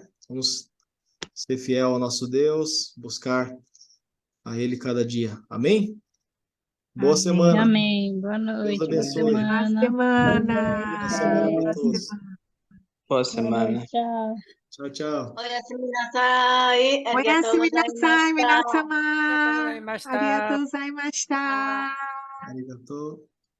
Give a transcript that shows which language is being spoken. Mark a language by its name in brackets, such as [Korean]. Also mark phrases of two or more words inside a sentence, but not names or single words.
[Portuguese] Vamos ser fiel ao nosso Deus, buscar a Ele cada dia. Amém? Boa Amém. semana. Amém. Boa Deus noite, boa abençoe. Boa semana. semana. Boa semana para Boa todos. semana. Boa Boa semana. noite, tchau. Tchau, tchau. [Japanese] おやすみなさい。ありがとう Oyasumi ございまし nasai, た。 minasan. ありがとうございました。ありがとうございます. Arigatou.